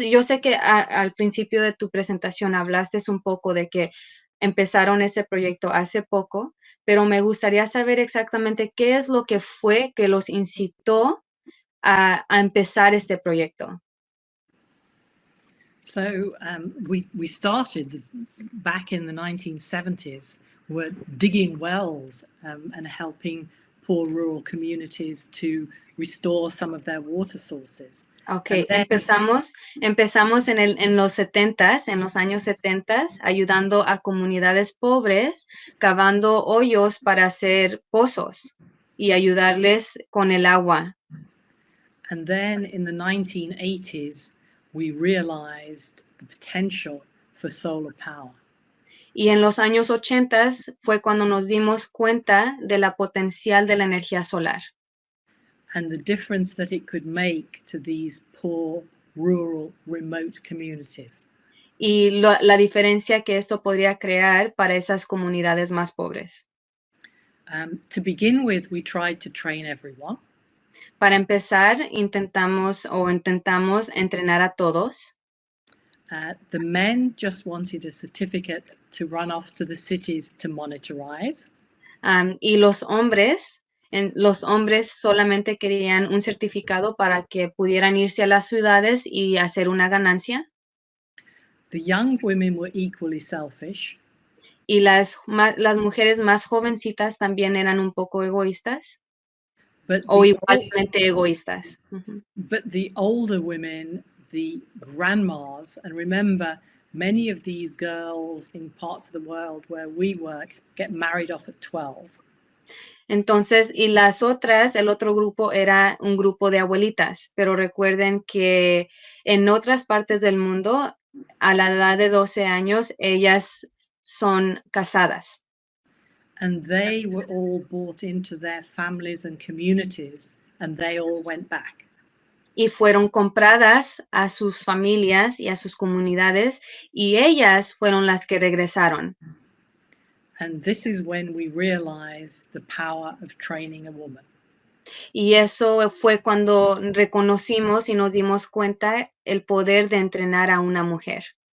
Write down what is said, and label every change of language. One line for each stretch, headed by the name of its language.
Spanish: Yo sé que al principio de tu presentación hablaste un poco de que empezaron ese proyecto hace poco, pero me gustaría saber exactamente qué es lo que fue que los incitó a empezar este proyecto.
English: So we started back in the 1970s. We're digging wells and helping poor rural communities to restore some of their water sources. Okay, then,
Spanish: empezamos en los 70s, en los años 70s, ayudando a comunidades pobres, cavando hoyos para hacer pozos y ayudarles con el agua.
English: And then in the 1980s, we realized the potential for solar power.
Spanish: Y en los años 80 fue cuando nos dimos cuenta de la potencial de la energía solar.
English: And the difference that it could make to these poor, rural, remote communities.
Spanish: Y la diferencia que esto podría crear para esas comunidades más pobres.
English: To begin with, we tried to train everyone.
Spanish: Para empezar, intentamos entrenar a todos.
English: The men just wanted a certificate to run off to the cities to monitorize.
Spanish: Y los hombres solamente querían un certificado para que pudieran irse a las ciudades y hacer una ganancia.
English: The young women were equally selfish.
Spanish: Y las mujeres más jovencitas también eran un poco egoístas. O igualmente egoístas. Uh-huh.
English: But the older women, the grandmas, and remember, many of these girls in parts of the world where we work get married off at 12.
Spanish: Entonces, y las otras, el otro grupo era un grupo de abuelitas, pero recuerden que en otras partes del mundo, a la edad de 12 años, ellas son casadas.
English: And they were all brought into their families and communities, and they all went back.
Spanish: Y fueron compradas a sus familias y a sus comunidades, y ellas fueron las que regresaron.
English: And this is when we realized the power of training a woman.
Spanish: Y eso fue cuando reconocimos y nos dimos cuenta el poder de entrenar a una mujer.